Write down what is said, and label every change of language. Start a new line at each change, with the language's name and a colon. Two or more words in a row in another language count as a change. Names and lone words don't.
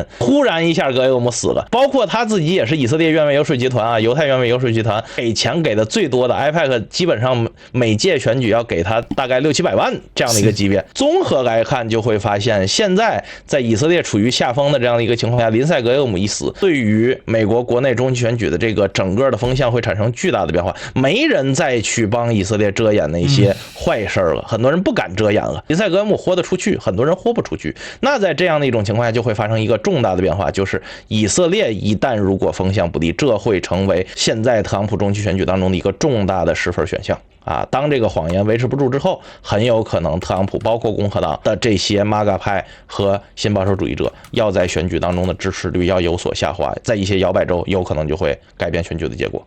Chinese: 忽然一下格雷厄姆死了，包括他自己也是以色列願未遊說集團猶太願未遊說集團給錢給的最多的 IPAC， 基本上每屆選舉要給他大概600-700萬這樣的一個級別。綜合來看，就會發現現在在以色列處於下風的這樣的一個情況下，林賽格雷厄姆一死，對於美國國內中期選舉的這個整個的風向會產生巨大的變化，沒人再去幫以色列遮掩那些壞事了，很多人不敢遮掩了。林賽格雷厄姆豁得出去，很多人豁不出去。那在這樣的一種情況下，就會發生一個重大的變化，就是以色列一旦如果風向不利，這會成為現在特朗普中期選舉當中的一個重大的失分選項。當這個謊言維持不住之後，很有可能特朗普包括共和黨的這些 MAGA 派和新保守主義者要在選舉當中的支持率要有所下滑，在一些搖擺州有可能就會改變選舉的結果。